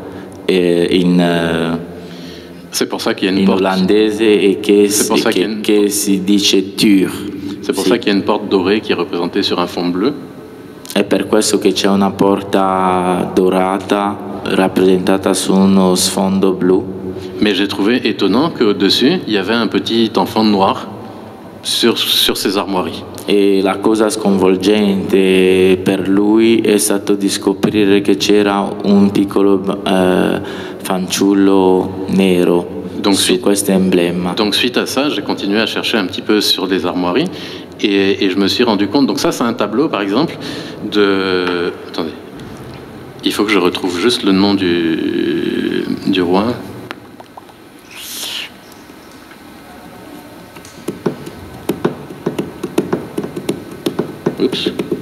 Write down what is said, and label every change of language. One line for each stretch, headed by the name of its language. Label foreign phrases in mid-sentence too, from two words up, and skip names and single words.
French: c'est pour ça qu'il y a une
Italian: in
French: porte.
Italian: olandese e che si dice Tür.
French: C'est pour ça qu'il y a une porte dorée qui est représentée sur un fond bleu.
Italian: È per questo che c'è una porta dorata rappresentata su uno sfondo blu.
French: Mais j'ai trouvé étonnant qu'au-dessus, il y avait un petit enfant noir sur ces armoiries.
Italian: E la cosa sconvolgente per lui è stato di scoprire che c'era un piccolo fanciullo nero su questo emblema.
French: Donc suite à ça, j'ai continué à chercher un petit peu sur les armoiries et je me suis rendu compte. Donc ça, c'est un tableau, par exemple, de... Attendez, il faut que je retrouve juste le nom du roi. Oups.